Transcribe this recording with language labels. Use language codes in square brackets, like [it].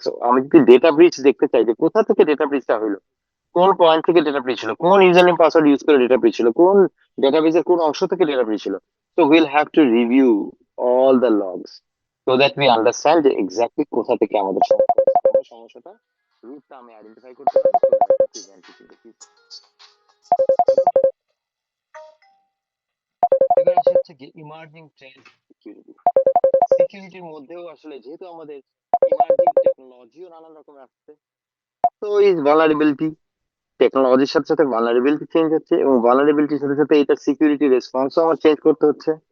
[bn] So আমি যদি data breach দেখতে চাই যে কোথা থেকে ডেটা ব্রিচটা হইলো, কোন পয়েন্ট থেকে ডেটা ব্রিচ ছিল, কোন ইউজার নেম পাসওয়ার্ড ইউজ করে ডেটা ব্রিচ ছিল, কোন ডেটাবেসের কোন অংশ থেকে ডেটা ব্রিচ ছিল, [en] so we'll have to review all the logs so that we understand [bn] যে এক্স্যাক্টলি কোথা থেকে আমাদের সমস্যা হচ্ছে। তাহলে সমস্যাটা রুটটা আমি আইডেন্টিফাই করতে পারি, [en] so that I can prevent it in the future. [bn] এবার আসে হচ্ছে কি ইমার্জিং ট্রেন্ড সিকিউরিটি। সিকিউরিটির মধ্যেও আসলে যেহেতু আমাদের ইমার্জিং টেকনোলজিও নানান রকম আসছে, তো ইজ ভালনারেবিলিটি, টেকনোলজির সাথে সাথে ভালনারেবিলিটি চেঞ্জ হচ্ছে, এবং ভালনারেবিলিটির সাথে সাথে এটা সিকিউরিটি রেসপন্সও আমার চেঞ্জ করতে হচ্ছে।